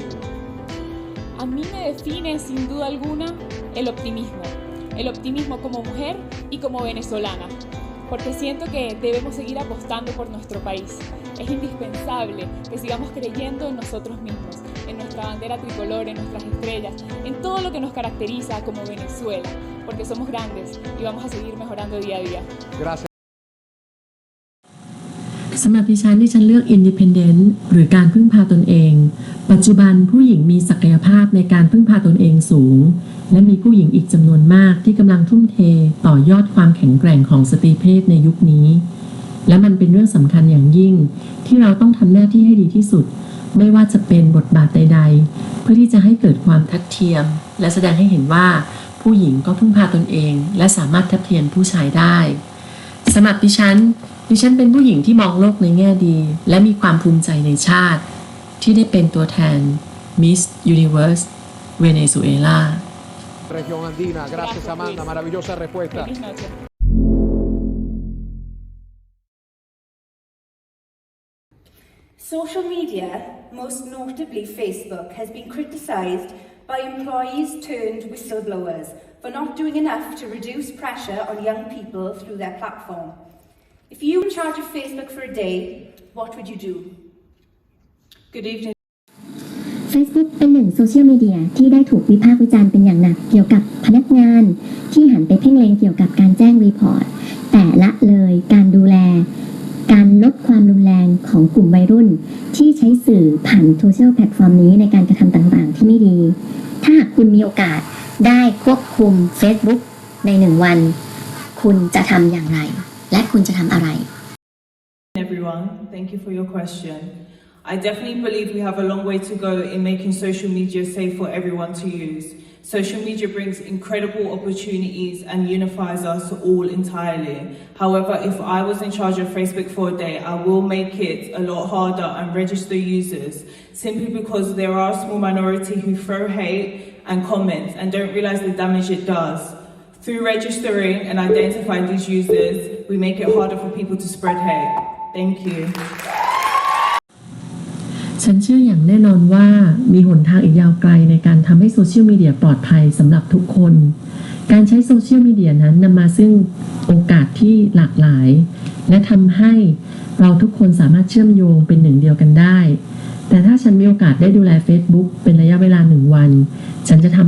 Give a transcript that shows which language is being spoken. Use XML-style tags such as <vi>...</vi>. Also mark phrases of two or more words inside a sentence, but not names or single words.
<es>A mí me define sin duda alguna el optimismo como mujer y como venezolana, porque siento que debemos seguir apostando por nuestro país. Es indispensable que sigamos creyendo en nosotros mismos, en nuestra bandera tricolor, en nuestras estrellas, en todo lo que nos caracteriza como Venezuela, porque somos grandes y vamos a seguir mejorando día a día. Gracias.</es> <th>สำหรับดิฉันเลือก Independent หรือการพึ่งพาตนเองปัจจุบันผู้หญิงมีศักยภาพในการพึ่งพาตนเองสูงและมีผู้หญิ งอีกจำนวนมากที่กำลังทุ่มเทต่อยอดความแข็งแกร่งของสตรีเพศในยุคนี้และมันเป็นเรื่องสำคัญอย่างยิ่งที่เราต้องทำหน้าที่ให้ดีที่สุดไม่ว่าจะเป็นบทบาทใดๆเพื่อที่จะให้เกิดความทัดเทียมและแสดงให้เห็นว่าผู้หญิงก็พึ่งพาตนเองและสามารถทัดเทียมผู้ชายได้สำหรับดิฉันเป็นผู้หญิงที่มองโลกในแง่ดีและมีความภูมิใจในชาติที่ได้เป็นตัวแทน Miss Universe Venezuela</th> <es>Región Andina, gracias Amanda, maravillosa respuesta. Feliz noche.</es> <en>Social media, most notably Facebook, has been criticised by employees turned whistleblowers for not doing enough to reduce pressure on young people through their platform. If you were in charge of Facebook for a day, what would you do? Good evening.</en> <th>Facebook เป็นหนึ่งโซเชียลมีเดียที่ได้ถูกวิพากษ์วิจารณ์เป็นอย่างหนักเกี่ยวกับพนักงานที่หันไปเพ่งเล็งเกี่ยวกับการแจ้งรีพอร์ตแต่ละเลยการดูแลการลดความรุนแรงของกลุ่มวัยรุ่นที่ใช้สื่อผ่านโซเชียลแพลตฟอร์มนี้ในการกระทำต่างๆที่ไม่ดีถ้าหากคุณมีโอกาสได้ควบคุม Facebook ใน1 วันคุณจะทำอย่างไรและคุณจะทำอะไร</th> <en>Everyone, thank you for your question. I definitely believe we have a long way to go in making social media safe for everyone to use. Social media brings incredible opportunities and unifies us all entirely. However, if I was in charge of Facebook for a day, I will make it a lot harder and register users, simply because there are a small minority who throw hate and comments and don't realize the damage it does. Through registering and identifying these users, we make it harder for people to spread hate. Thank you.</en> <th>ฉันเชื่ออย่างแน่นอนว่ามีหนทางอีกยาวไกลในการทำให้โซเชียลมีเดียปลอดภัยสำหรับทุกคน การใช้โซเชียลมีเดียนั้นนำมาซึ่งโอกาสที่หลากหลายและ ทำให้เราทุกคนสามารถเชื่อมโยงเป็นหนึ่งเดียวกันได้แต่ถ้าฉันมีโอกาสได้ดูแล Facebook เป็นระยะเวลา1 วันฉันจะทำ</th>